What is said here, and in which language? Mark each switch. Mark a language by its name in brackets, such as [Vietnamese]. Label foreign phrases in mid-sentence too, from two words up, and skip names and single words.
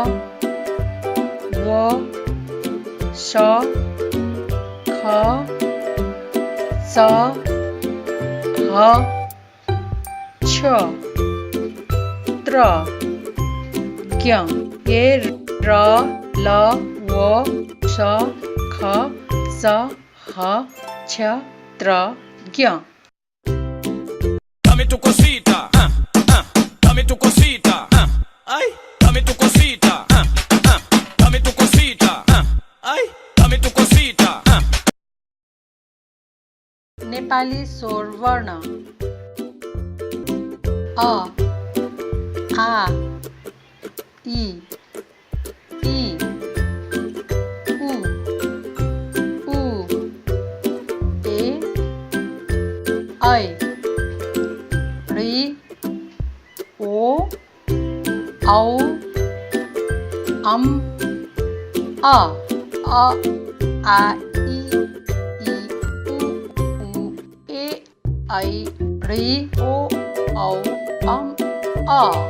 [Nepali] व श ख च ह छ त्र ज्ञ ये र ल व श ख च ह छ त्र ज्ञ [Spanish] Dame tu cosita, dame tu cosita, ay, dame tu cosita, dame tu cosita, ay, dame tu cosita. [Nepali] नेपाली स्वर वर्ण अ आ इ ई उ ऊ ए ऐ ऋ ओ औ अम अ आ इ उ ऊ ए ऐ ऋ ओ औ अम अ